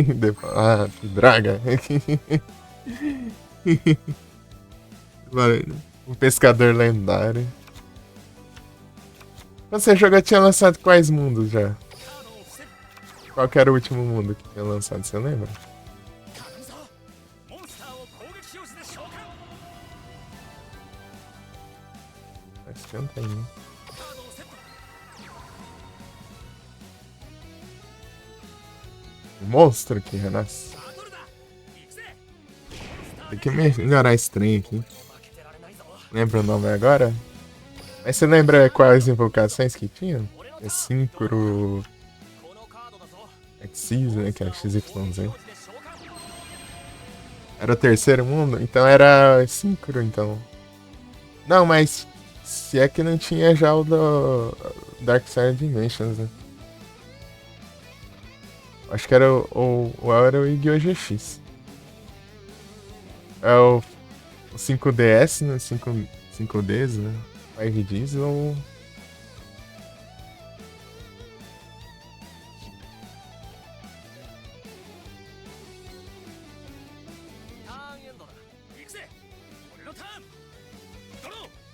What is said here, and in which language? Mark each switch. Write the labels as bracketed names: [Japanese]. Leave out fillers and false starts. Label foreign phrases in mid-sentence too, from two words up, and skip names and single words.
[Portuguese] Depois, ah, que droga. O pescador lendário. Quando você jogou, tinha lançado quais mundos já? Qual que era o último mundo que tinha lançado, você lembra? [Japanese] モンスターを攻撃表示で召喚 [Portuguese] Acho que não tem, né? [Japanese] カードをセット [Portuguese] O monstro que renasce. [Japanese] バトルだ行くぜ [Portuguese] Tem que melhorar esse trem aqui. [Japanese] 負けてられないぞ [Portuguese] Lembra o nome agora? Mas você lembra quais invocações que tinha? É Synchro... [Japanese] このカードだぞ [Portuguese] Xyz, né? Que é XYZ. [Japanese] 表示で召喚 [Portuguese] Era o terceiro mundo? Então era Synchro, então. Não, mas... Se é que não tinha já o do Dark Side Dimensions, né? Acho que era era o Yu-Gi-Oh! GX. É o 5DS, né? 5Ds, né? 5Ds ou... [Japanese] ターンエンドだ行くぜ俺のターンドロー